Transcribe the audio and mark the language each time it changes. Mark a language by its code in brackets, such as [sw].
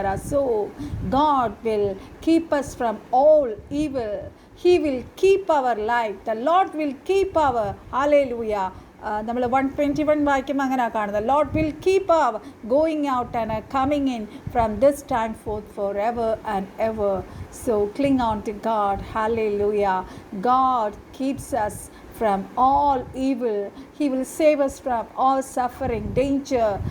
[en] So God will keep us from all evil. He will keep our life. The Lord will keep our hallelujah. [ml] നമ്മൾ 121 വായിക്കുമ്പോൾ അങ്ങനെ കാണുന്നത്. [en] Lord will keep our going out and coming in from this time forth forever and ever. So cling on to God. Hallelujah. God keeps us from all evil. He will save us from all suffering, danger.